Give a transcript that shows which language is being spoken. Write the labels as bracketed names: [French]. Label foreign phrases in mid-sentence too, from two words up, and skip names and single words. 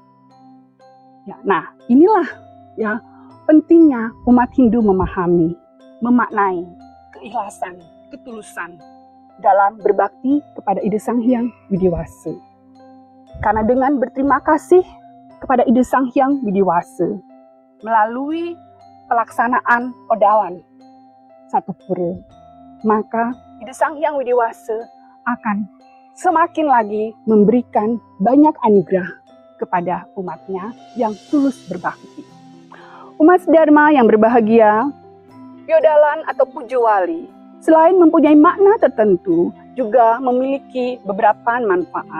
[Indonesian] Ya, nah, inilah ya pentingnya umat Hindu memahami, memaknai keikhlasan, ketulusan dalam berbakti kepada Ide Sang Hyang Widiwasa. Karena dengan berterima kasih kepada Ide Sang Hyang Widiwasa melalui pelaksanaan odalan satu pura, maka Ide Sang Hyang Widiwasa akan semakin lagi memberikan banyak anugerah kepada umatnya yang tulus berbakti. Umat Dharma yang berbahagia, Yodalan atau Pujo Wali selain mempunyai makna tertentu juga memiliki beberapa manfaat.